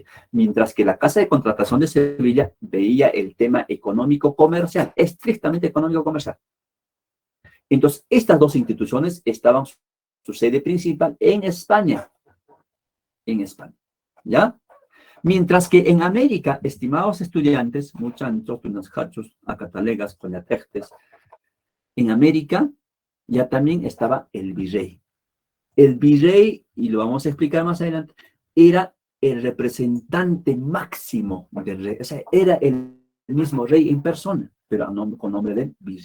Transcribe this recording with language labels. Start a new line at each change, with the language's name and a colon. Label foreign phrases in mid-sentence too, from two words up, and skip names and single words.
Spanish: Mientras que la Casa de Contratación de Sevilla veía el tema económico-comercial, estrictamente económico-comercial. Entonces, estas dos instituciones estaban su sede principal en España. En España, ¿ya? Mientras que en América, estimados estudiantes, muchachos, unos hachos, acatalegas, coñatectes, en América ya también estaba el virrey. El virrey, y lo vamos a explicar más adelante, era el representante máximo del rey. O sea, era el mismo rey en persona, pero con nombre de virrey.